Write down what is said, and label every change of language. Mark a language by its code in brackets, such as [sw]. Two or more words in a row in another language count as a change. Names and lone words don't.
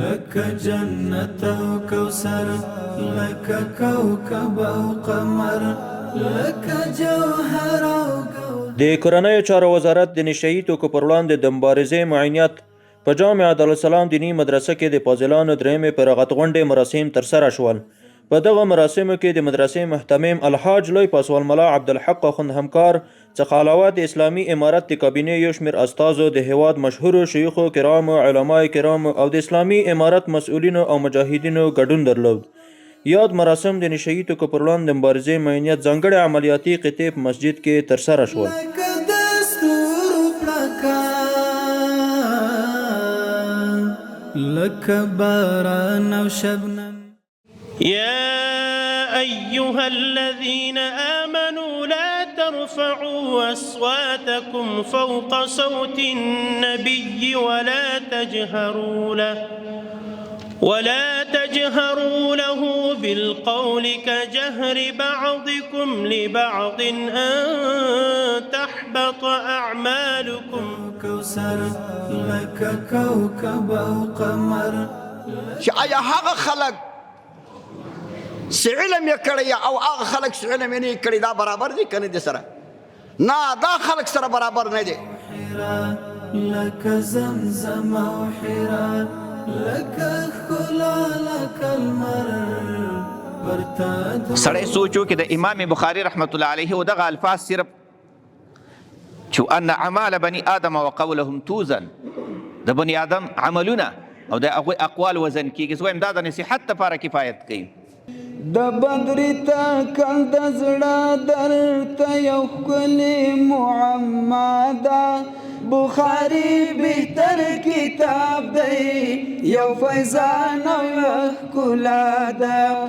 [ar] لك جنة وكوثر لك كوكب وقمر لك جوهر وقمر. [ps] د کورنیو چارو وزارت د نشهیي توکو پر وړاندې د مبارزې معینیت په جامع عبدالسلام دینی مدرسه کې د فاضلانو درېیمې فراغت غونډې مراسم ترسره شول. په دغه مراسمو کې د مدرسې محتمم الحاج لوی پاسوال ملا عبدالحق اخوند همکار څخه علاوه د اسلامي امارت د کابینې یو شمېر استازو د هیواد مشهورو شیوخو کرامو علماء کرامو او د اسلامي امارت مسؤلینو او مجاهدینو ګډون درلود. یاد مراسم د نشهیي توکو پر وړاندې د مبارزې معینیت ځانګړې عملیاتي قطعې په مسجد کې ترسره شول. [ar] لك باران وشبنم. يا أيها الذين آمنوا لا ترفعوا أصواتكم فوق صوت النبي ولا تجهروا له بالقول كجهر بعضكم لبعض أن تحبط أعمالكم. كوثر لك كوكب وقمر. [ps] آیا هغه خلق چې علم یې کړی او هغه خلق چې علم یې نه کړی دا برابر دي کنه دي سره؟ نه، دا خلق سره برابر نه دي. [ar] لك زمزم وحرا لك خلا لك المر. [ps] سړی سوچو کې د امام بخاری رحمت الله علیه و دغه الفاظ صرف چې [ar] ان اعمال بني آدم وقولهم توزن، [ps] د بني آدم عملونه او د هغوی اقوال وزن کېږي. زه وایم دا د نصیحت لپاره کفایت کوي. د بدري تکل د زړه درته یو ښکلې معما ده. بخاري بهتر کتاب دی، یو فیضان او ښکلا ده.